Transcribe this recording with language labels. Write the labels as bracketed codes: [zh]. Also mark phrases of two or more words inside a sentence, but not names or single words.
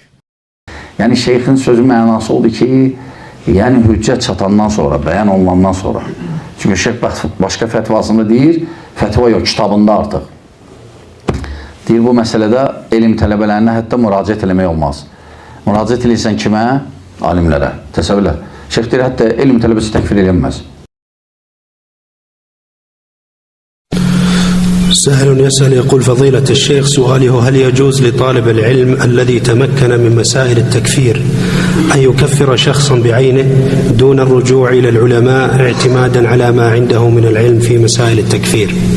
[az] Yəni, şeyxin sözü mənası oldu ki, yəni hüccət çatandan sonra, bəyan olunandan sonra. Çünki şeyx başqa fətvasında deyir, fətva yox, kitabında artıq. Deyir, bu məsələdə elm tələbələrinə hətta müraciət eləmək olmaz. Müraciət eləyirsən kimə? Alimlərə. Təsəvvürlə. Şeyx deyir, hətta elm tələbəsi təkfir edilməz. [ar] سائل يسأل يقول فضيلة الشيخ سؤاله هل يجوز لطالب العلم الذي تمكن من مسائل التكفير أن يكفر شخصا بعينه دون الرجوع إلى العلماء اعتمادا على ما عنده من العلم في مسائل التكفير؟